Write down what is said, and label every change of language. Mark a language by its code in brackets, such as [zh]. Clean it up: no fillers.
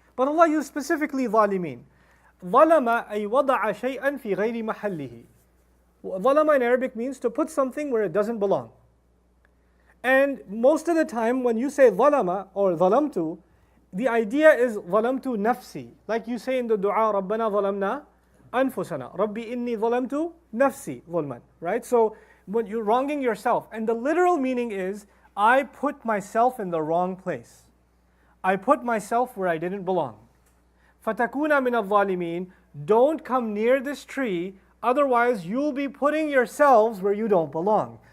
[en] But Allah used specifically ظَالِمِينَ. [ar] ظَلَمَ أي وَضَعَ شَيْئًا فِي غَيْرِ مَحَلِّهِ. [en] ظَلَمَ in Arabic means to put something where it doesn't belong. And most of the time when you say ظَلَمَ or ظَلَمْتُ, the idea is [ar] ظَلَمْتُ نَفْسِي. [en] Like you say in the dua, [ar] رَبَّنَا ظَلَمْنَا أَنفُسَنَا رَبِّي إِنِّي ظَلَمْتُ نَفْسِي ظُلْمًا. [en] Right? So when you're wronging yourself. And the literal meaning is, I put myself in the wrong place. I put myself where I didn't belong. [ar] فَتَكُونَ مِنَ الظَّالِمِينَ. [en] Don't come near this tree, otherwise you'll be putting yourselves where you don't belong.